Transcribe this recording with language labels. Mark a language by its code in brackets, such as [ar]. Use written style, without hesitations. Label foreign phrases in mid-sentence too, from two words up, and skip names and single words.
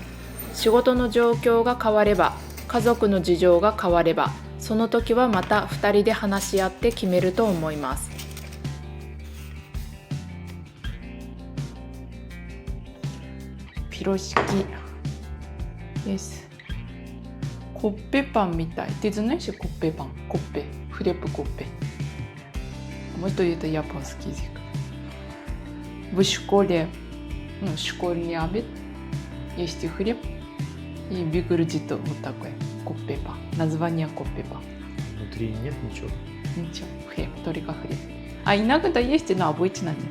[ja] 仕事の状況が変われば、家族の事情が変われば、その時はまた2人で話し合って決めると思います。ピロシキです。コッペパンみたい。 [ru] Ты знаешь [ja] コッペパン？コッペ。 [ru] フレップコッペ。Вот это японский язык. В школе, школьный обед, есть хлеб и выглядит вот такой коппепа. Название коппепа. Внутри нет ничего. Ничего, хлеб, только хлеб. А иногда есть, но обычно нет.